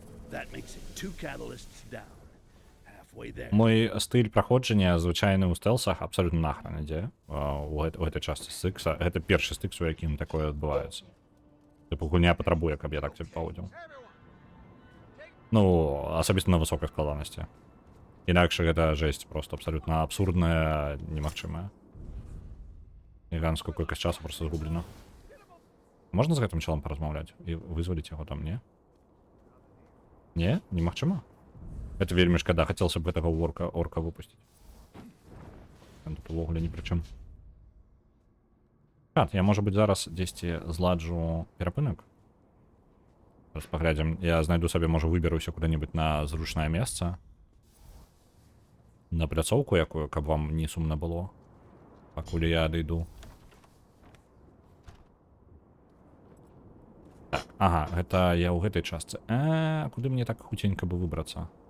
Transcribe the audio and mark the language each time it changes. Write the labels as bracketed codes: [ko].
[en] That makes it 2 catalysts down. Halfway there. [be] Мой стыль праходжання звычайны ў стэлсах абсалютна нахрен ідзе у гэтай частцы стыкса. Гэта першы стыкс, у якім такое адбываецца. Тыпу гульня патрабуе, каб я так цябе паводзіў. Ну, асабіста на высокай складанасці. Інакш гэта жэсць просто абсалютна абсурдная, немагчымая. Гіганскую колькасць часу просто згублена. Можна з гэтым чалом паразмаўляць і вызваліць яго там, не? Не? Немагчыма? Это вельмі шкада, хацелася б гэтага орка выпусціць. Ён тут увогуле ні пры чым. Я, можа быць, зараз дзесьці зладжу перапынак. Зараз паглядзім. Я знайду сабе, можа, выберуся куды-небудзь на зручнае месца. На пляцоўку якую, каб вам не сумна было. Пакуль я адыйду. Так. Ага, гэта я ў гэтай частцы. Куды мне так хуценька бы выбрацца?